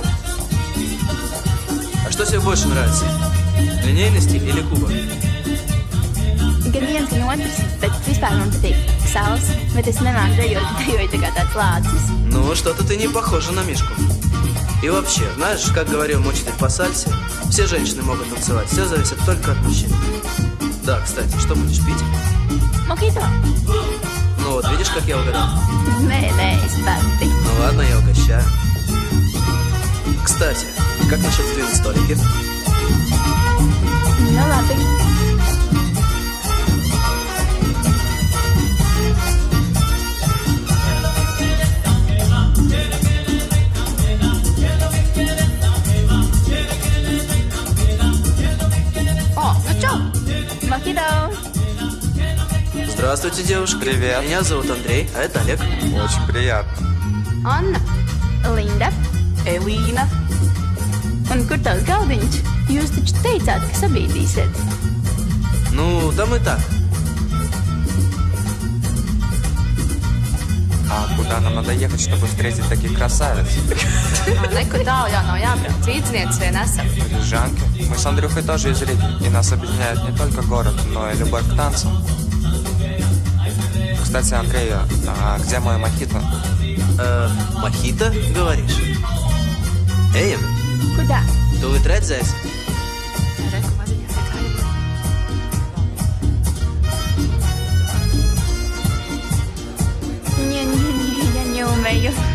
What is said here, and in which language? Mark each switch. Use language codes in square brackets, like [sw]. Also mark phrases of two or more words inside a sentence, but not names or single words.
[ru] А что тебе больше нравится? Линейный стиль или кубок? [lv] Gan viens, gan otrs, bet vispār man patīk sals, bet es nemāku dejoju tā kā tāds lācis. [ru] Ну, что-то ты не похожа на Мишку. И вообще, знаешь, как говорил мой учитель по сальсе, все женщины могут танцевать, все зависит только от мужчин. Да, кстати, что будешь пить? Mojito. Ну вот, видишь, как я угадал? [lv] Nē, es pati. [ru] Ну ладно, я угощаю. Кстати, как насчет сдвинуть столики? [lv] Nu, labi. [ru] О, ну чё? Мохито. Здравствуйте, девушка. Привет. Меня зовут Андрей, а это Олег. Очень приятно. [lv] Anna, Linda, Elīna. Un kur tavs galdiņš? Jūs taču teicāt, ka sabīdīsiet. [ru] Ну, там и так. Куда нам надо ехать, чтобы встретить таких красавиц? [lv] Nekur tālu jau nav jābrauc. Līdznieks vien esam. [ru] Жанки. Мы с Андрюхой тоже из Риги, и нас объединяет не только город, но и любовь к танцам. Кстати, Андрей, а где мой мохито? Мохито, говоришь? Ejam! Куда? [lv] Tūlīt redzēsi. [ru] Не, я не умею.